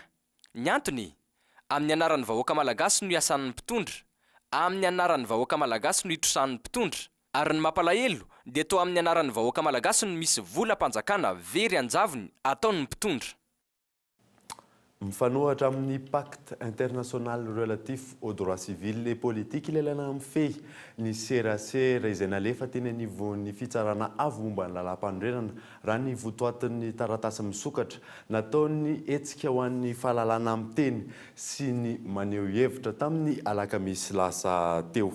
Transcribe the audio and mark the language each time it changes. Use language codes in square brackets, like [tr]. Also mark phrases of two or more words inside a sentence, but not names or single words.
[mg] Ny antony, amin'ny anaran'ny vahoaka malagasy no iasan'ny mpitondra, amin'ny anaran'ny vahoaka malagasy no itrosan'ny mpitondra, ary ny mampalahelo dia toa amin'ny anaran'ny vahoaka malagasy no misy vola-panjakana very anjavony ataon'ny mpitondra. Mifanohatra amin'ny [fr] pacte international relatif aux droits civils et politiques [mg] ilailana mifehy ny serasera izay nalefa teny anivon'ny fitsarana avy momba ny lalam-pandrenana raha ny votoatin'ny taratasy misokatra nataony hetsika ho an'ny fahalalana amin'ny teny sy ny maneho hevitra tamin'ny alakamisy lasa teo.